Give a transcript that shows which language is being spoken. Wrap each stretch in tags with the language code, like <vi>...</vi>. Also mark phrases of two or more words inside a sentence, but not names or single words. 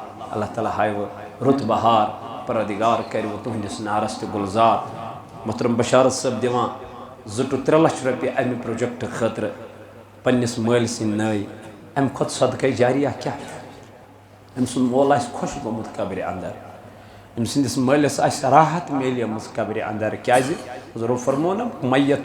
<ks>اللہ تعالیٰ ہائے وہ رت بہار پردگار کرِ وہ تہندس نارس تہ گلزار محترم بشارت صاحب دیوان 2-3 لچھ رۄپیہِ امہِ پروجیکٹ خٲطرٕ پننس مٲلۍ سٕنٛدۍ نٲے امہِ کھۄتہٕ صدقے جاریہ کیٛاہ چھُ أمۍ سُنٛد مول آسہِ خۄش گوٚمُت قبرِ اندر أمۍ سٕنٛدِس مٲلِس آسہِ راحت میلیمٕژ قبرِ اندر کیٛازِ حضورو فرمو نا میت چھُ</ks>